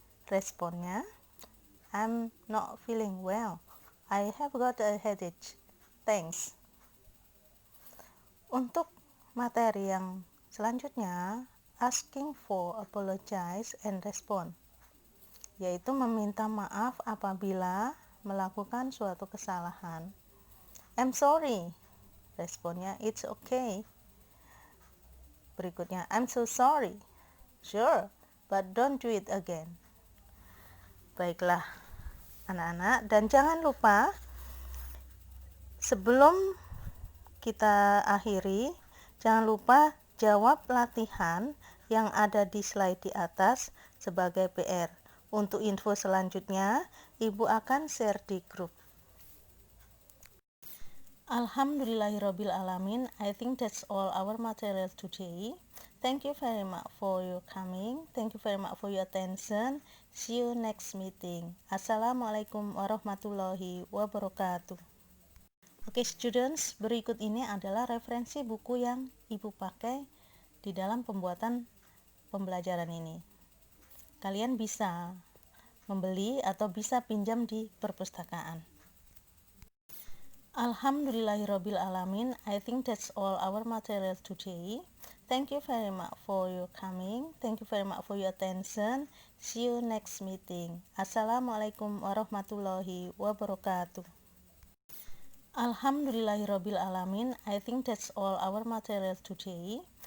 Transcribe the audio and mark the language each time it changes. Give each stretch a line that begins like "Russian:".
English: Responnya, I'm not feeling well. I have got a headache. Thanks.
Indonesian: Untuk materi yang selanjutnya, asking for apologize and respond, yaitu meminta maaf apabila melakukan suatu kesalahan.
English: I'm sorry. Responnya, it's okay. Berikutnya, I'm so sorry. Sure, but don't do it again.
Indonesian: Baiklah, anak-anak, dan jangan lupa sebelum kita akhiri, jangan lupa jawab latihan yang ada di slide di atas sebagai PR. Untuk info selanjutnya, Ibu akan share di grup.
Arabic: Alhamdulillahirrabbilalamin.
English: I think that's all our material today. Thank you very much for your coming. Thank you very much for your attention. See you next meeting. Assalamualaikum warahmatullahi wabarakatuh.
Indonesian: Oke, students, berikut ini adalah referensi buku yang Ibu pakai di dalam pembuatan pembelajaran ini. Kalian bisa membeli atau bisa pinjam di perpustakaan.
Arabic: Alhamdulillahirabbil alamin.
English: I think that's all our material today. Thank you very much for your coming. Thank you very much for your attention. See you next meeting.
Arabic: Assalamualaikum warahmatullahi wabarakatuh.
English: Alhamdulillahirabbil alamin. I think that's all our material today.